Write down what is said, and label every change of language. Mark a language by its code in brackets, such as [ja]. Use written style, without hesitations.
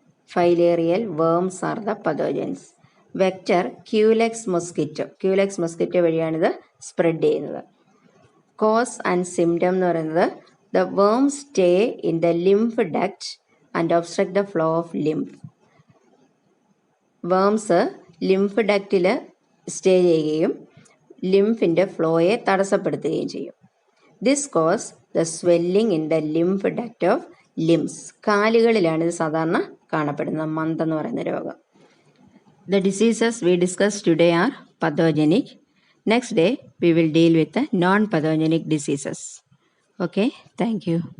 [en] Filarial worms are the pathogens. Vector, Culex mosquito. [ml] Culex mosquito വഴിയാണ് ഇത് spread ചെയ്യുന്നത്. [en] cause and symptom [ml] എന്ന് പറയുന്നത് [en] the worms stay in the lymph duct and obstruct the flow of lymph. [ml] Worms lymph ഡക്റ്റിൽ stay ചെയ്യുകയും ലിംഫിൻ്റെ ഫ്ലോയെ തടസ്സപ്പെടുത്തുകയും ചെയ്യും. [en] This cause the swelling in the lymph duct of limbs. [ml] കാലുകളിലാണ് ഇത് സാധാരണ കാണപ്പെടുന്നത്, മന്ത് എന്ന് പറയുന്ന രോഗം. [en] The diseases we discussed today are pathogenic. Next day we will deal with the non-pathogenic diseases. Okay, thank you.